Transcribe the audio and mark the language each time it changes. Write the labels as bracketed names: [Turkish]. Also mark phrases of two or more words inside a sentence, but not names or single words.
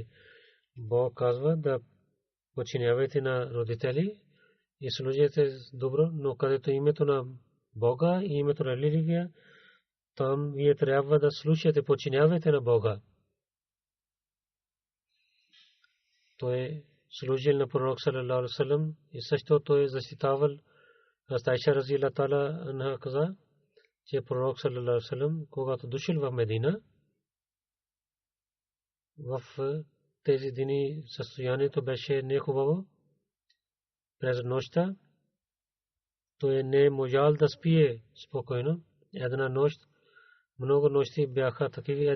[Bulgarian] Бог казва да подчинявайте на родители и служите добро, но където името на Бога и името на религия, там вие трябва да слушате, подчинявайте на Бога. Той е служил на пророк [Arabic] صلى الله عليه وسلم [Bulgarian] и също той е защитавал. Айша [Arabic] رضي الله تعالى عنها [Bulgarian] каза, че пророк [Arabic] صلى الله عليه وسلم, [Bulgarian] когато дошъл в Медина, в тези дни състоянието беше нехубаво. През нощта той не можал да спие спокойно. Една нощ, много нощи бяха такива.